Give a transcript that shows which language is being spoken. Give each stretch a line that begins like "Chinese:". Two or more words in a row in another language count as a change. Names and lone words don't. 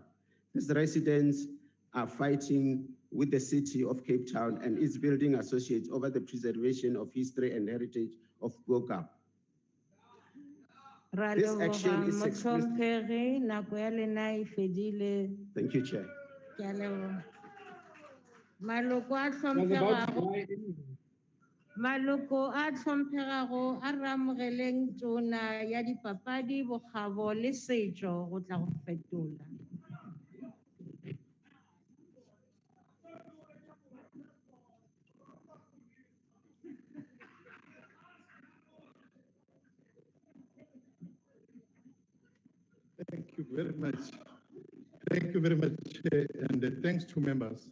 English: These residents are fighting with the city of Cape Town and its building associates over the preservation of history and heritage of Griqua. This action is expressed. Thank you, Chair.
Northern Sotho: Maloko a tlhomphegego a re amogeleng tona ya dipapadi bokgabo le setšo go tla go fetola.
English: Thank you very much. Thank you very much, Chair, and thanks to members.